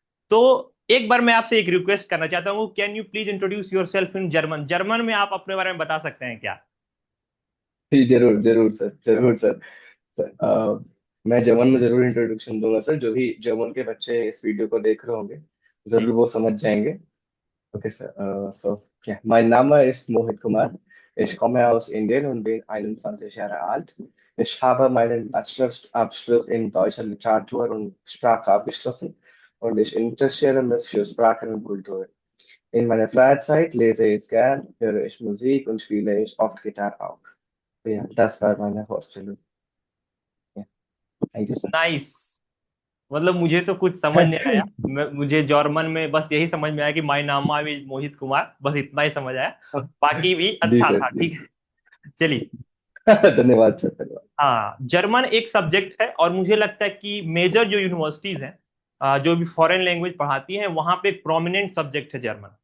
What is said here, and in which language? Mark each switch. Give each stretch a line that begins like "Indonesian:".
Hindi: तो एक बार मैं आपसे एक रिक्वेस्ट करना चाहता हूँ,
English: Can you please introduce yourself in German.
Hindi: German में आप अपने बारे में बता सकते हैं क्या? जी जरूर जरूर सर, जरूर सर। सर मैं जर्मन में जरूर इंट्रोडक्शन दूंगा सर, जो भी जर्मन के बच्चे इस वीडियो को देख रहे होंगे जी। जरूर वो समझ जाएंगे।
English: Okay, so
German: ja, mein Name ist Mohit Kumar. Ich komme aus Indien und bin 21 Jahre alt. Ich habe meinen Bachelorabschluss in deutscher Literatur und Sprache abgeschlossen und ich interessiere mich für Sprachen und Kultur. In meiner Freizeit lese ich gern, höre ich Musik und spiele ich oft Gitarre auch. Ja, das war meine Vorstellung.
English: Ja, thank you, sir. Nice.
Hindi: मतलब मुझे तो कुछ समझ नहीं आया। मुझे German में बस यही समझ में आया कि
English: my नाम is Mohit Kumar,
Hindi: बस इतना ही समझ आया। बाकी भी जी अच्छा सर था। जी। ठीक है, चलिए। धन्यवाद सर, धन्यवाद। हाँ, जर्मन एक सब्जेक्ट है और मुझे लगता है कि मेजर जो यूनिवर्सिटीज हैं, जो भी फॉरेन लैंग्वेज पढ़ाती हैं, वहां पे एक प्रोमिनेंट सब्जेक्ट है जर्मन।